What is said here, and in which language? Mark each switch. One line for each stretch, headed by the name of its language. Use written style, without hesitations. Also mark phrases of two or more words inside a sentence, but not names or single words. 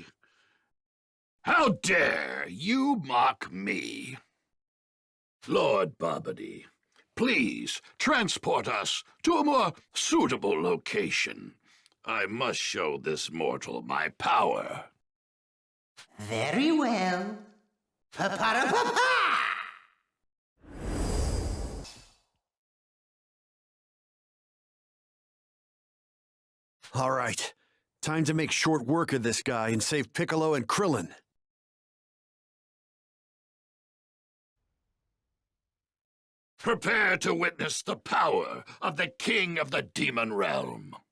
English: How dare you mock me? Lord Babidi, please transport us to a more suitable location. I must show this mortal my power. Very well. Pa-pa-da-pa-pa! All right. Time to make short work of this guy and save Piccolo and Krillin. Prepare to witness the power of the King of the Demon Realm.